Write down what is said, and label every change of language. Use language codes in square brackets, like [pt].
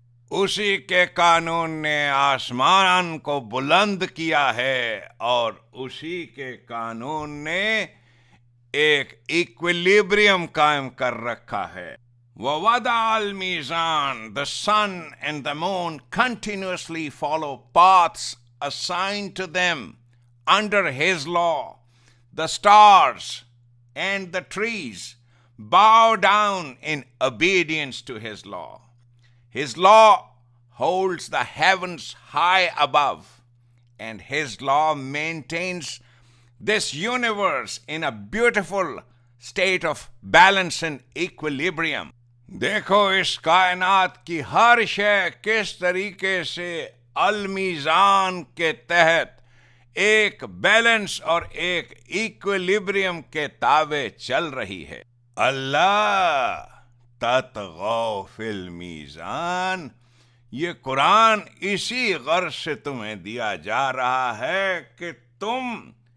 [ur] اسی کے قانون نے آسمان کو بلند کیا ہے اور اسی کے قانون نے ایک ایکویلیبریم قائم کر رکھا ہے۔ [ar] وَوَضَعَ الْمِيزَانَ، [en] the sun and the moon continuously follow paths assigned to them under his law. The stars and the trees bow down in obedience to his law. His law holds the heavens high above, and his law maintains this universe in a beautiful state of balance and equilibrium. [ur] دیکھو اس کائنات کی ہر شے کس طریقے سے المیزان کے تحت ایک بیلنس اور ایک ایکویلیبریم کے تابع چل رہی ہے۔ [ar] اللہ تطغوا فی المیزان، [ur] یہ قرآن اسی غرض سے تمہیں دیا جا رہا ہے کہ تم